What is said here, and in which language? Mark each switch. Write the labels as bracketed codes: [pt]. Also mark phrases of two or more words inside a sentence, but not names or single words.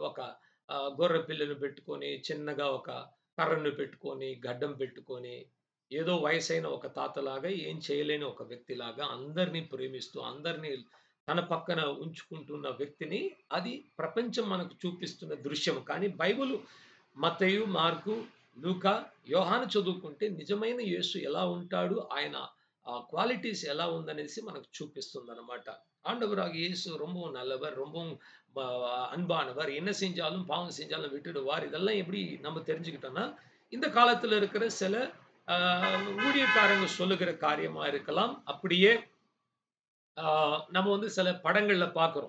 [te] ఒక గొర్రె పిల్లను పెట్టుకొని, చిన్నగా ఒక కర్రను పెట్టుకొని, గడ్డం పెట్టుకొని, ఏదో వయసైన ఒక తాతలాగా, ఏం చేయలేని ఒక వ్యక్తిలాగా అందరిని ప్రేమిస్తూ, అందరిని తన పక్కన ఉంచుకుంటున్న వ్యక్తిని అది ప్రపంచం మనకు చూపిస్తున్న దృశ్యం. కానీ బైబిల్ మత్తయి, మార్కు, లూకా, యోహాను చదువుకుంటే నిజమైన యేసు ఎలా ఉంటాడు? ఆయన క్వాలిటీస్ ఎలా ఉందనేసి మనకు చూపిస్తుందన్నమాట. [ta] ஆண்டவராக இயேசு ரொம்பவும் நல்லவர், ரொம்பவும் அன்பானவர். என்ன செஞ்சாலும், பாவம் செஞ்சாலும் விட்டுடுவார். இதெல்லாம் எப்படி நம்ம தெரிஞ்சுக்கிட்டோம்னா, இந்த காலத்துல இருக்கிற சில அ ஊழியக்காரங்க சொல்லுகிற காரியமா இருக்கலாம். அப்படியே நம்ம வந்து சில படங்கள்ல பார்க்கிறோம்.